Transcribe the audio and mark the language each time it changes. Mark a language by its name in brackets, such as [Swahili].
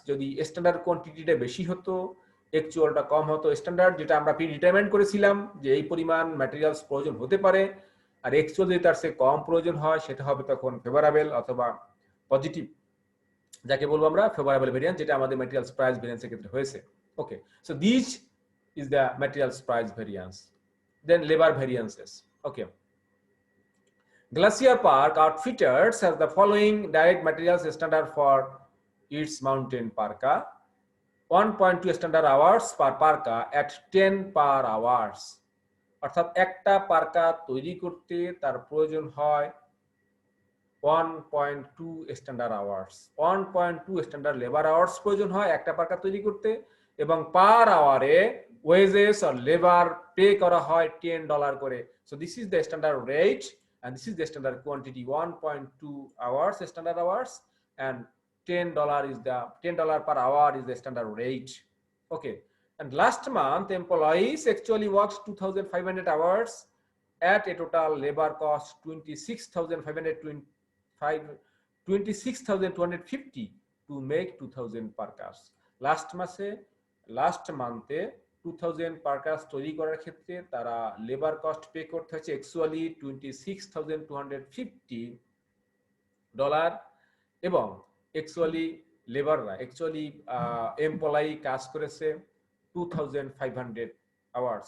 [Bangla] যদি স্ট্যান্ডার্ড কোয়ান্টিটিটা বেশি হতো অ্যাকচুয়ালটা কম হতো, স্ট্যান্ডার্ড যেটা আমরা প্রিডিটারমাইন করেছিলাম যে এই পরিমাণ ম্যাটেরিয়ালস প্রয়োজন হতে পারে, আর অ্যাকচুয়াল যদি তার চেয়ে কম প্রয়োজন হয় সেটা হবে তখন ফেভারেবল অথবা পজিটিভ, যাকে বলবো আমরা ফেভারেবল ভেরিয়েন্স, যেটা আমাদের ম্যাটেরিয়ালস প্রাইস ভেরিয়েন্সের ক্ষেত্রে হয়েছে। [English] Okay, so this is the materials price variance. Then labour variances. Okay, Glacier Park Outfitters has the following direct materials standard for its mountain parka: 1.2 standard hours per parka at 10 per hours। [Bangla] অর্থাৎ একটা Parker তৈরি করতে তার প্রয়োজন হয় 1.2 standard hours, 1.2 standard labour hours প্রয়োজন হয় একটা পার্কা তৈরি করতে, এবং পার আওয়ারে ওয়েজেস আর লেবার পে করা হয় $10 করে। [English] So this is the standard rate and this is the standard quantity, 1.2 hours standard hours, and $10 is the $10 per hour is the standard rate. Okay, and last month employees actually worked 2,500 hours at a total labor cost 26,250 to make 2,000 parkas. [Bangla] Last মান্থে 2000 parkas তৈরি করার ক্ষেত্রে তারা labour cost pay করতে হচ্ছে actually $26,250, এবং actually লেবাররা actually employee কাজ করেছে 2,500 hours.